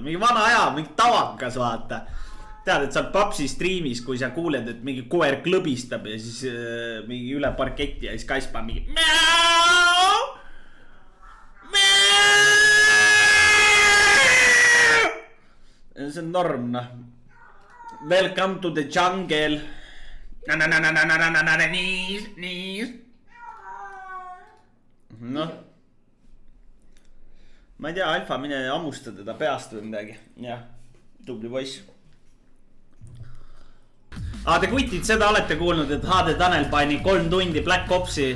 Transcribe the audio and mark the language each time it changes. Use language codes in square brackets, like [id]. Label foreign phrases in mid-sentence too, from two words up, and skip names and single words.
[et] Mingi vana aja, mingi tavakas, vaata. Tead, et sa oled papsi striimis, kui sa kuuled, et mingi koer klõbistab ja siis mingi üle parketti ja siis kass paneb mingi see on norm, noh. [en] Welcome to the jungle. [et] Noh. Ma ei tea, Alfa, mine ammusta teda peast või midagi. Jah, tubli poiss. Te kutid, seda olete kuulnud, et HD Tanel pani 3 tundi Black Opsi.